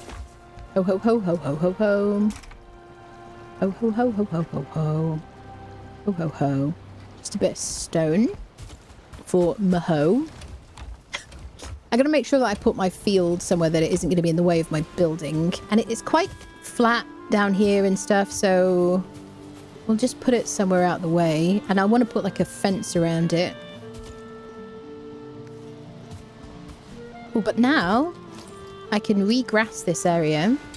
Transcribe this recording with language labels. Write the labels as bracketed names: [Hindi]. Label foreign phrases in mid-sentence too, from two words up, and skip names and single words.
[English] ho ho ho ho ho ho. Ho ho ho ho ho ho ho. Ho ho ho. Just a bit of stone for Maho. I'm going to make sure that I put my field somewhere that it isn't going to be in the way of my building. And it's quite flat down here and stuff, so we'll just put it somewhere out the way. And I want to put like a fence around it. Oh, but now I can regrass this area.